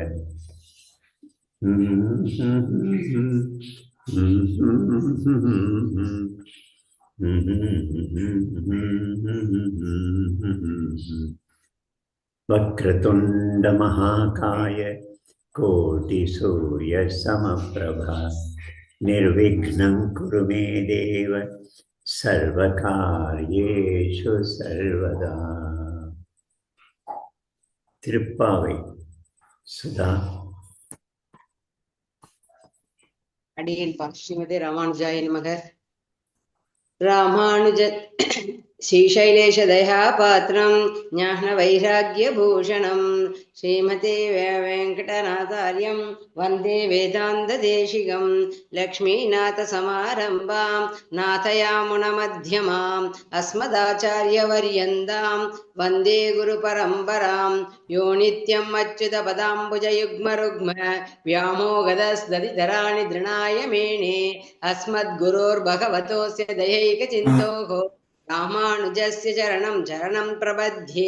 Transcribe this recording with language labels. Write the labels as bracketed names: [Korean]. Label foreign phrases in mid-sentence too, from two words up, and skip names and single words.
[Sanskrit] वक्रतुंड महाकाय कोटिसूर्य समप्रभा निर्विघ्नं कुरु मे देव सर्वकार्येषु सर्वदा. [Tamil] திருப்பாவை சுதா. [Sanskrit] அடியேன் श्रीमते रामानुजाय नमः. ராமானுஜ श्रीशैलेश दयापात्रं ज्ञानवैराग्यभूषणं श्रीमते वेङ्कटनाथार्यं वन्दे वेदान्तदेशिकं लक्ष्मीनाथसमारम्भां नाथयामुनमध्यमाम् अस्मदाचार्यवर्यन्तां वन्दे गुरुपरम्परां यो नित्यम् अच्युतपदाम्बुजयुग्मरुग्म व्यामोगदस्दधिधराणि तृणाय मेणे अस्मद्गुरोर्भगवतोऽस्य दयैकचिन्तोः रामानुजस्य चरणं चरणं प्रपद्ये।